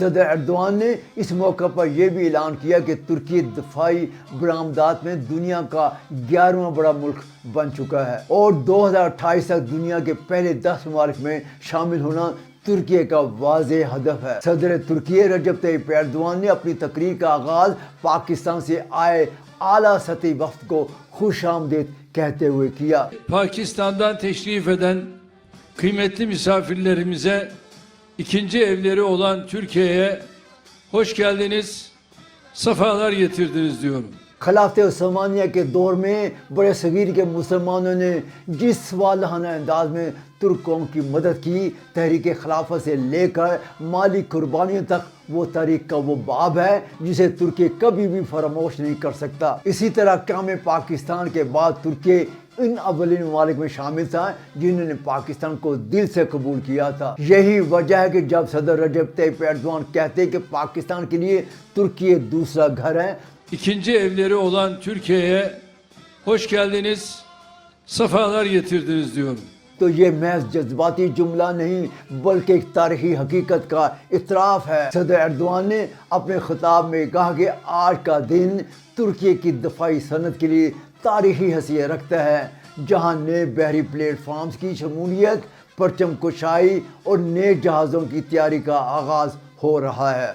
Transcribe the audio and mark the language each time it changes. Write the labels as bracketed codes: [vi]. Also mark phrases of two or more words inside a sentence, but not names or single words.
[ur] صدر اردوان نے اس موقع پر یہ بھی اعلان کیا کہ ترکی دفاعی برآمدات میں دنیا کا 11واں بڑا ملک بن چکا ہے، اور 2028 تک دنیا کے پہلے 10 ممالک میں شامل ہونا ترکی کا واضح ہدف ہے. صدر ترکی رجب طیب اردوان نے اپنی تقریر کا آغاز پاکستان سے آئے اعلیٰ سطحی وفد کو خوش آمدید کہتے ہوئے کیا. [tr] Pakistan'dan teşrif eden kıymetli misafirlerimize, ikinci evleri olan Türkiye'ye hoş geldiniz, sefalar getirdiniz diyorum. [ur] خلافت عثمانیہ کے دور میں بڑے صغیر کے مسلمانوں نے جس والہانہ انداز میں ترک قوم کی مدد کی، تحریک خلافت سے لے کر مالی قربانیوں تک، وہ تاریخ کا وہ باب ہے جسے ترکی کبھی بھی فراموش نہیں کر سکتا. اسی طرح قیام پاکستان کے بعد ترکی ان اولین ممالک میں شامل تھا جنہوں نے پاکستان کو دل سے قبول کیا تھا. یہی وجہ ہے کہ جب صدر رجب طیب اردوان کہتے ہیں کہ پاکستان کے لیے ترکی دوسرا گھر ہے, [tr] İkinci evleri olan Türkiye'ye hoş geldiniz, sefalar getirdiniz diyorum. [ur] تو یہ محض جذباتی جملہ نہیں بلکہ ایک تاریخی حقیقت کا اعتراف ہے. صدر اردوان نے اپنے خطاب میں کہا کہ آج کا دن ترکی کی دفاعی صنعت کے لیے تاریخی حیثیت رکھتا ہے، جہاں نئے بحری پلیٹ فارمز کی شمولیت، پرچم کشائی اور نئے جہازوں کی تیاری کا آغاز ہو رہا ہے.